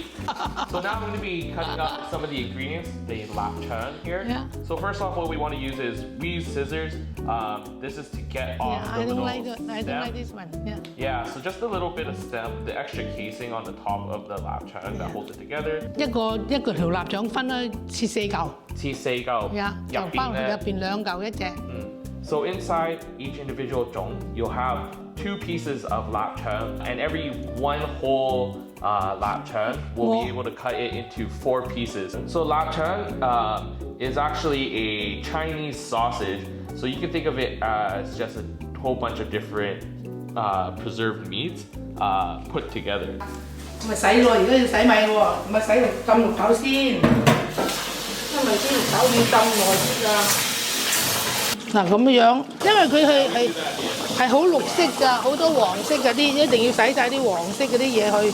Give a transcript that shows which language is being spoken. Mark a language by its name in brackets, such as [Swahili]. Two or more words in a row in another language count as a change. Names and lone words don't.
[English] So now I'm going to be cutting up some of the ingredients, the lapchang here. Yeah. So first off, what we want to use is, we use scissors. This is to get off the little stem. I don't like this one. Yeah. Yeah, so just a little bit of stem, the extra casing on the top of the lapchang that holds it together. [Cantonese] 一個條臘腸分開切4嚿。切4嚿。 Yeah，就包入邊2嚿一隻。 [English] So inside each individual Joong, you'll have 2 pieces of lapchang, and every 1 whole lap chang, we'll be able to cut it into 4 pieces. So lap chang is actually a Chinese sausage. So you can think of it as just a whole bunch of different preserved meats put together. [Cantonese] 咪洗咯，而家要洗米喎，咪洗浸綠豆先，因為啲綠豆要浸耐啲㗎。嗱咁樣，因為佢係好綠色㗎，好多黃色嗰啲，一定要洗晒啲黃色嗰啲嘢去。